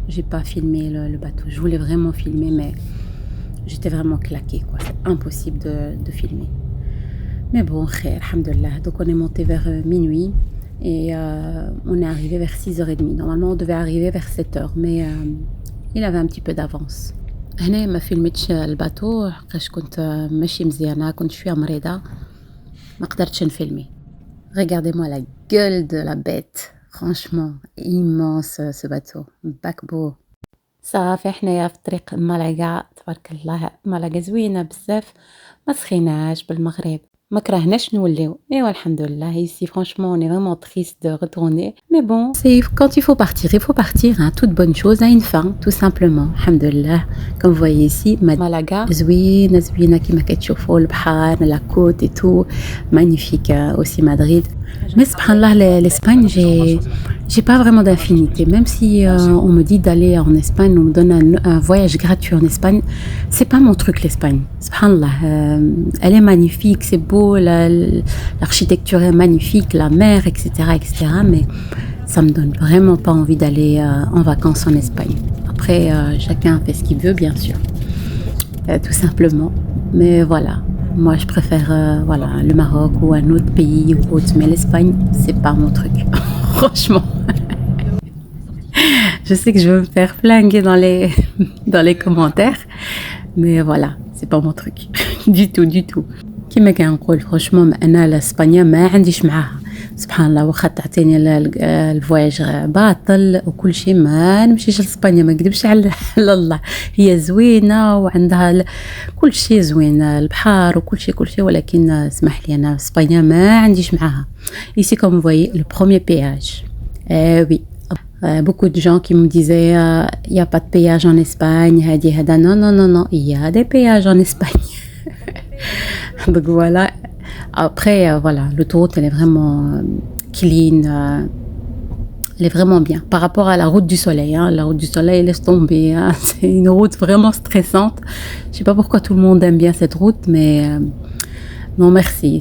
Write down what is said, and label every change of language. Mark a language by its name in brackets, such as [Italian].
[French] J'ai pas filmé le bateau. Je voulais vraiment filmer, mais j'étais vraiment claquée, quoi. C'est impossible de filmer. Mais bon, khair, alhamdoulilah. Donc, on est monté vers minuit. Et on est arrivé vers 6h30. Normalement, on devait arriver vers 7h, mais il avait un petit peu d'avance. [Arabic] هنا ما فيلمتش الباتو حقاش كنت ماشي مزيانه كنت شويه مريضه ما قدرتش نفيلمي. [French] Regardez-moi la gueule de la bête. Franchement, immense ce bateau. paquebot. [Arabic] صافي حنايا في طريق مالاغا تبارك الله مالاغا زوينه بزاف ما سخيناش بالمغرب ما كرهناش نوليو. [French] Et alhamdoulilah, ici franchement on est vraiment triste de retourner. Mais bon, c'est quand il faut partir, hein. Toute bonne chose a une fin, tout simplement. Alhamdoulilah. Comme vous voyez ici, Malaga, [Arabic] زوينة زوينة كيما كتشوفوا البحر, [French] la côte et tout, magnifique aussi Madrid. Mais subhanallah, l'Espagne, j'ai pas vraiment d'affinité. Même si on me dit d'aller en Espagne, on me donne un voyage gratuit en Espagne, c'est pas mon truc l'Espagne. Subhanallah, elle est magnifique, c'est beau, l'architecture est magnifique, la mer, etc., etc. Mais ça me donne vraiment pas envie d'aller en vacances en Espagne. Après, chacun fait ce qu'il veut, bien sûr, tout simplement. Mais voilà. Moi, je préfère voilà, le Maroc ou un autre pays ou autre, mais l'Espagne, c'est pas mon truc. Franchement. Je sais que je vais me faire flinguer dans les commentaires, mais voilà, c'est pas mon truc. Du tout, du tout. [Arabic] كما كنقول franchement انا الاسبانيا ما عنديش معاها سبحان الله واخا تعطيني الفواياج باطل وكل شيء ما نمشيش لاسبانيا ما نكذبش على الله هي زوينه وعندها كل شيء زوين البحر وكل شيء ولكن اسمح لي انا اسبانيا ما عنديش معاها [French] ici comme vous voyez le premier péage oui beaucoup de gens qui me disaient il y a pas de péage en Espagne [Arabic] هذا [French] non il y a des péages en Espagne. Donc voilà, après voilà, l'autoroute elle est vraiment clean, elle est vraiment bien par rapport à la route du soleil, hein. La route du soleil laisse tomber, hein. C'est une route vraiment stressante. Je sais pas pourquoi tout le monde aime bien cette route, mais non merci.